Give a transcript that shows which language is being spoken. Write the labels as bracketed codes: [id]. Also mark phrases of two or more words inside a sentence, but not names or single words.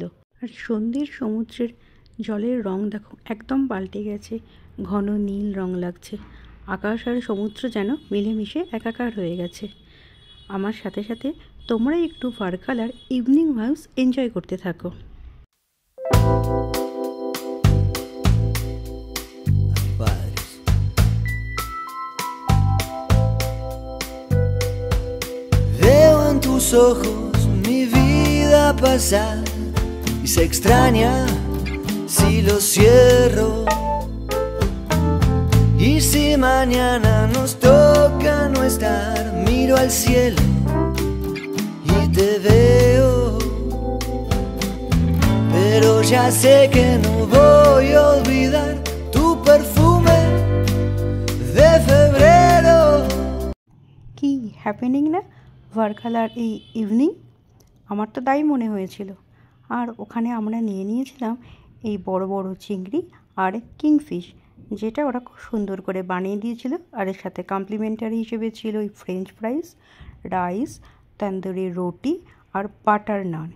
[bn] আর সন্ধ্যের সমুদ্রের জলের রং দেখো একদম পাল্টে গেছে, ঘন নীল রং লাগছে। আকাশ আর সমুদ্র যেন মিলেমিশে একাকার হয়ে গেছে। আমার সাথে সাথে তোমরা একটু ভার্কালার [en] evening vibes enjoy [bn] করতে থাকো। [es] Veo en tus ojos mi vida pasar y se extraña si lo cierro. Y si mañana nos toca no estar, miro al cielo y te veo. Pero ya sé que no voy a olvidar tu perfume de febrero. [bn] কি হ্যাপেনিং না ভার্কালার এই ইভিনিং? আমার তো তাই মনে হয়েছিল। আর ওখানে আমরা নিয়ে নিয়েছিলাম এই বড় বড় চিংড়ি আর কিংফিশ, যেটা ওরা খুব সুন্দর করে বানিয়ে দিয়েছিল। আর এর সাথে কমপ্লিমেন্টারি হিসেবে ছিল ওই [en] French fries, [bn] রাইস, তন্দুরি রুটি আর বাটার নান।